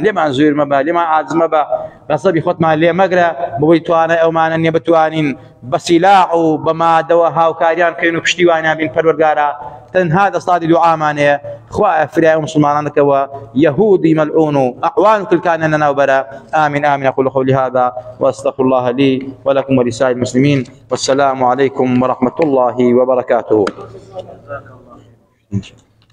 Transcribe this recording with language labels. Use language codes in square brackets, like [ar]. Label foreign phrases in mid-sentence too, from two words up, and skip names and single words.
[ckb] لێمان زویر مەبە لێمان عاجز مەبە غەسەبی خۆتمان لێ مەگرە بۆی توانە ئەومانە نیە بتوانین بە سیلاح و بە مادەوە هاوکاریان بکەین و پشتیوانیان بین پەروەردگارە تەنها دەسڵاتی دوعامانەیە خوایە فرای مسلمانانەکەوە یەهودی مەلعون و ئەعوان کلکانە لەناوبەرە [ar] آمين آمين أقول قولي هذا وأستغفر الله لي ولكم ولسائر المسلمين والسلام عليكم ورحمة الله وبركاته.